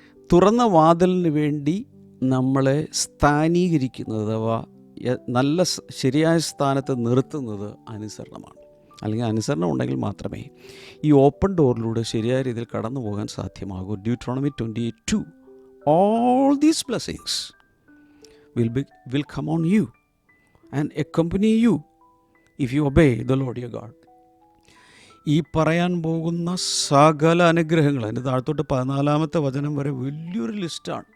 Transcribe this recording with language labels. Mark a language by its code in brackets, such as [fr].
[ml] തുറന്ന വാതിലിന് വേണ്ടി നമ്മളെ സ്ഥാനീകരിക്കുന്നത്, അഥവാ നല്ല ശരിയായ സ്ഥാനത്ത് നിർത്തുന്നത് അനുസരണമാണ്. അല്ലെങ്കിൽ അനുസരണം ഉണ്ടെങ്കിൽ മാത്രമേ ഈ ഓപ്പൺ ഡോറിലൂടെ ശരിയായ രീതിയിൽ കടന്നു പോകാൻ സാധ്യമാകൂ. [en] Deuteronomy 28:2, all these blessings will come on you and accompany you if you obey the Lord your God. [ml] ഈ പറയാൻ പോകുന്ന സകല അനുഗ്രഹങ്ങൾ, അതിൻ്റെ താഴത്തോട്ട് 14-ാമത്തെ വചനം വരെ വലിയൊരു ലിസ്റ്റാണ്.